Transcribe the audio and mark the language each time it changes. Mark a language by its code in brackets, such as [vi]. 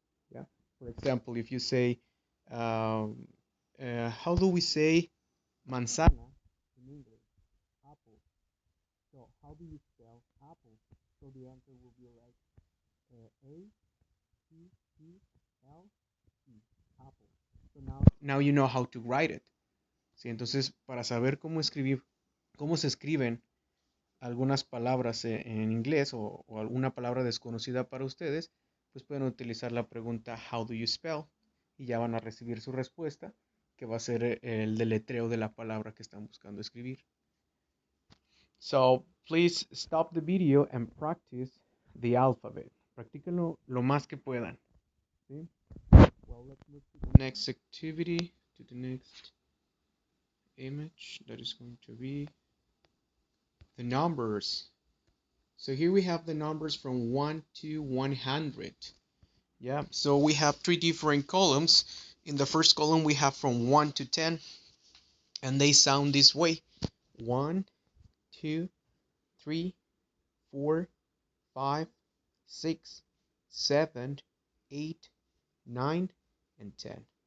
[en] Yeah. For example, if you say, um, how do we say manzana in English? Apple. So how do you spell apple? So the answer will be like A-P-P-L-E, apple. So now you know how to write it. [es] ¿Sí? Entonces, para saber cómo se escriben algunas palabras en inglés o alguna palabra desconocida para ustedes, pues pueden utilizar la pregunta [en] How do you spell? [es] Y ya van a recibir su respuesta, que va a ser el deletreo de la palabra que están buscando escribir. [en] So please stop the video and practice the alphabet. [es] Practíquenlo lo más que puedan. ¿Sí? [en] Well, let's move to the next activity, to the next image that is going to be the numbers. So here we have the numbers from 1 to 100. Yeah, so we have three different columns. In the first column, we have from 1 to 10, and they sound this way: 1, 2, 3, 4, 5, 6, 7, 8, 9, and 10.